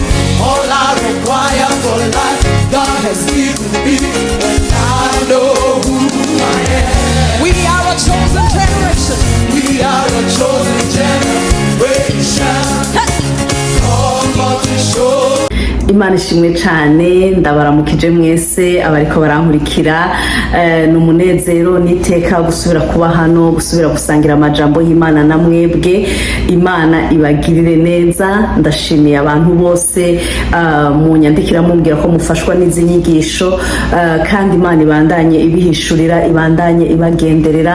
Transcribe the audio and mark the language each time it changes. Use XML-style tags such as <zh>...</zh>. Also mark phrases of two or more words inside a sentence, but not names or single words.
<en>all I require for life, God has given me, and I know who I am. we are a chosen generation. We are a chosen generation, called for to show.</en> <rn>Imana ishimwe cyane, ndabaramukije mwese abariko barankurikira. Numunezero niteka gusubira kuba hano, gusubira gusangira amajambo y'Imana na mwebwe. Imana ibagirire neza. Ndashimiye abantu bose munyandikira mumbwira ko mufashwa n'izi nyigisho, kandi Imana ibandanye ibihishurira, ibandanye ibagenderera.</rn>